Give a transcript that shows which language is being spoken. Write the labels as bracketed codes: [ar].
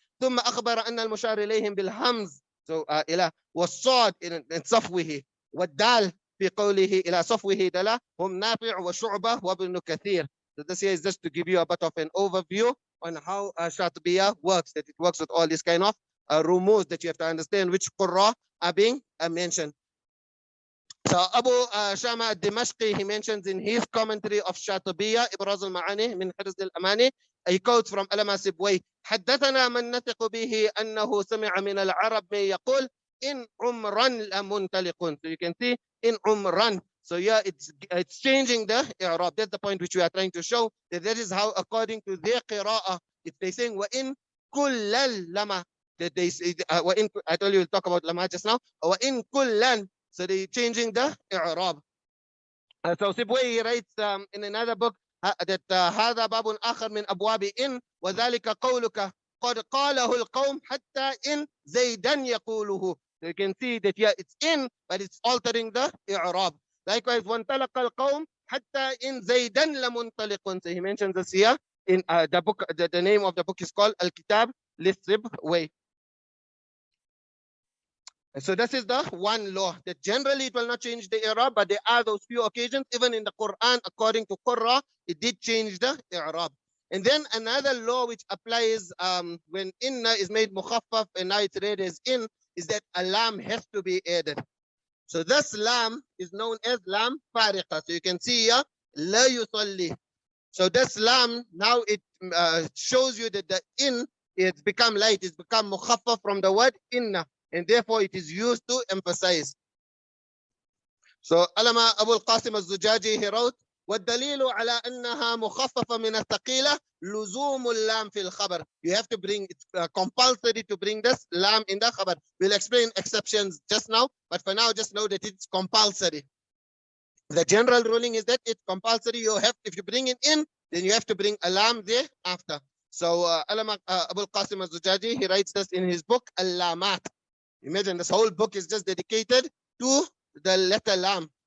[ar] ثم أخبر أن المشار إليهم بالهمز, so إلى والصاد in صفوه, والدال في قوله إلى صفوه دلا هم نافع وشعبة وابن كثير. [en] So this here is just to give you a bit of an overview on how Shatibiyah works, that it works with all these kind of rumuz that you have to understand which Qurra are being mentioned. So Abu Shama al-Dimashqi, he mentions in his commentary of Shatibiyah, Ibraz al-Ma'ani min Hirz al-Amani, he quotes from Alama Sibway, [ar] حدثنا من نثق به أنه سمع من العرب من يقول إن عمرا لمنطلق. [en] So you can see in umran. So yeah, it's changing the i'rab. That's the point which we are trying to show, that is how according to their qira'ah, if they saying wa in kullal lama, that they say wa in, I told you we'll talk about lama just now, wa in kullan, so they changing the i'rab. So Sibway writes in another book that [ar] هذا باب آخر من أبواب إن وذلك قولك قد قاله القوم حتى إن زيدا يقوله. [en] So you can see that yeah, it's in, but it's altering the i'rab. [ar] Likewise, وانطلق القوم حتى إن زيدا لمنطلق. [en] So he mentions this here in the book. The name of the book is called Al-Kitab Lis-Sibway. So this is the one law, that generally it will not change the i'rab, but there are those few occasions, even in the Quran, according to Qurra, it did change the i'rab. And then another law which applies when inna is made mukhaffaf and now it's read as in, is that a lam has to be added. So this lam is known as lam fariqa. So you can see here, la yusalli. So this lam, now it shows you that the in, it's become light, it's become mukhaffaf from the word inna, and therefore it is used to emphasize. So Alama Abu al-Qasim al-Zujaji, he wrote, [ar] وَالدَّلِيلُ عَلَىٰ أَنَّهَا مُخَفَّفَ مِنَ الثَّقِيلَةِ لُزُومُ اللَّامِ فِي الْخَبَرِ. [en] You have to bring, it's compulsory to bring this lam in the khabar. We'll explain exceptions just now, but for now just know that it's compulsory. The general ruling is that it's compulsory. You have, if you bring it in, then you have to bring a lam there after. So Alama Abu al-Qasim al-Zujaji, he writes this in his book Al-Lamat. Imagine this whole book is just dedicated to the letter lam.